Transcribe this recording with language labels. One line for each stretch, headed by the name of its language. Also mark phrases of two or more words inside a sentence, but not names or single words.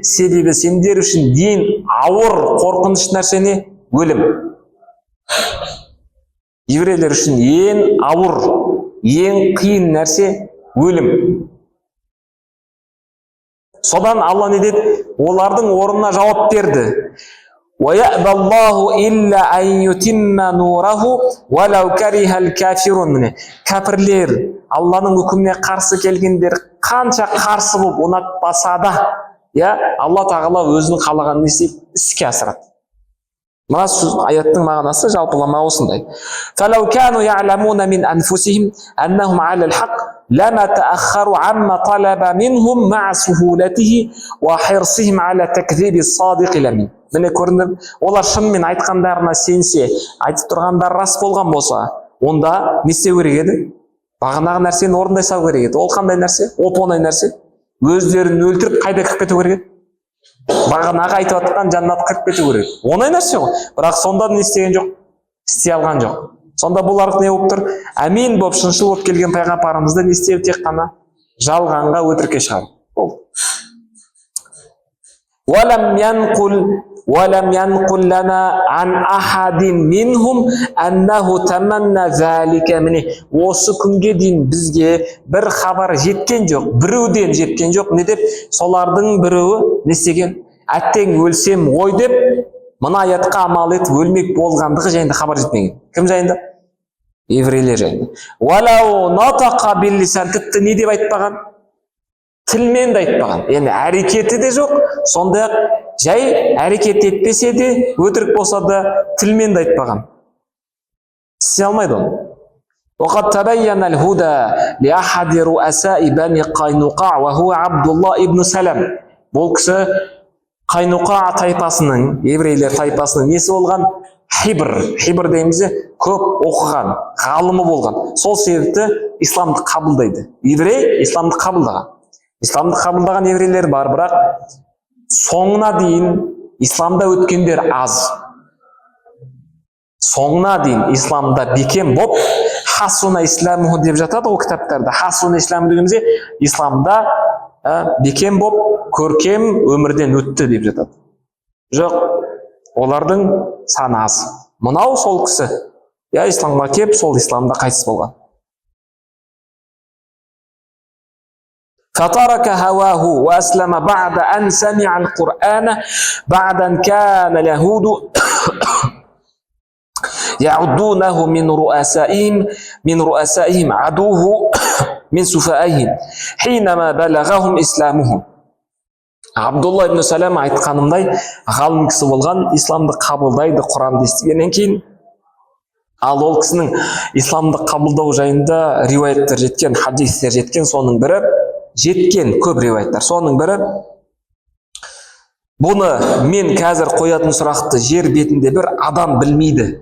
Kazakh: Себебі сендер үшін ең ауыр қорқыныш нәрсе не? Өлім. Еврейлер үшін ең ауыр, ең қиын нәрсе өлім. Содан Алла не деді? Олардың орнына жауап берді.
Arabic: وَيَأْبَى اللَّهُ إِلَّا أَن يُتِمَّ نُورَهُ وَلَوْ كَرِهَ الْكَافِرُونَ.
Kazakh: Кәпірлер, Алланың үкіміне қарсы келгендер қанша қарсы болып ұнатпаса да, Алла Тағала өзінің қалағанын іске асырады. Мына аяттың мағынасы жалпылама осындай.
Arabic: فَلَوْ كَانُوا يَعْلَمُونَ مِنْ أَنفُسِهِمْ أَنَّهُمْ عَلَى الْحَقِّ لَمَا تَأَخَّرُوا عَمَّا طَلَبَ مِنْهُمْ مَعَ سُهُولَتِهِ وَحِرْصِهِمْ عَلَى تَكْذِيبِ الصَّادِقِ لَمِنْ.
Kazakh: Міне көрінді, олар шынымен айтқандарына сенсе, айтып тұрғандар рас болған болса, онда не істеу керек еді? Бағанағы нәрсені орындай салу керек еді. Ол қандай нәрсе? Оп-оңай нәрсе. Өздерін өлтіріп қайда кіріп кету керек еді? Бағанағы айтып жатқан жаннатқа кіріп кету керек. Оңай нәрсе ғой. Бірақ сонда не істеген жоқ? Істей алған жоқ. Сонда бұлар не болып тұр? Әмин болып, шыншыл болып келген пайғамбарымызды не істеу? Тек қана жалғанға, өтірікке шығару.
Arabic: وَلَمْ يَنْقُلْ لَنَا عَنْ أَحَدٍ مِّنْهُمْ أَنَّهُ تَمَنَّى ذَلِكَ.
Kazakh: Міне, осы күнге дейін бізге бір хабар жеткен жоқ, біреуден жеткен жоқ. Не деп? Солардың біреуі не істеген? Әттең өлсем ғой деп, мына аятқа амал етіп өлмек болғандығы жайында хабар жетпеген. Кім жайында? Еврейлер жайында.
Arabic: وَلَوْ نَطَقَ بِاللِّسَانِ.
Kazakh: Тіпті не деп айтпаған? Тілмен де айтпаған. Яғни әрекеті де жоқ, сондай-ақ жай әрекет етпесе де, өтірік болса да тілмен де айтпаған. Істей алмайды оны.
Arabic: وَقَدْ تَبَيَّنَ الْهُدَى لِأَحَدِ رُؤَسَاءِ بَنِي قَيْنُقَعَ وَهُوَ عَبْدُ اللَّهِ ибн Салам.
Kazakh: Бұл кісі Қайнуқа тайпасының, еврейлер тайпасының несі болған? Хибр деймізде көп оқыған, ғалымы болған. Сол себепті исламды қабылдайды. Еврей исламды қабылдаған. Исламды қабылдаған еврейлер бар, бірақ соңына дейін исламда өткендер аз. Соңына дейін исламда бекем боп,
Arabic: حسن إسلامه
Kazakh: деп жатады ол кітаптарда.
Arabic: حسن إسلامه
Kazakh: дегенде исламда бекем боп, көркем өмірден өтті деп жатады. Жоқ, олардың саны аз. Мынау сол кісі, исламға кеп, сол исламда қайтыс болған.
Arabic: فترك هواه وأسلم بعد أن سمع القرآن بعد أن كان اليهود يعدونه من رؤسائهم عدوه من سفائهم حينما بلغهم إسلامهم.
Kazakh: Абдулла ибн Салам айтқанымдай ғалым кісі болған, исламды қабылдайды Құранды естігеннен кейін. Ал ол кісінің исламды қабылдау жайында риуаяттар жеткен, хадистер жеткен, соның бірі жеткен көп риуаяттар. Соның бірі, бұны мен қазір қоятын сұрақты жер бетінде бір адам білмейді.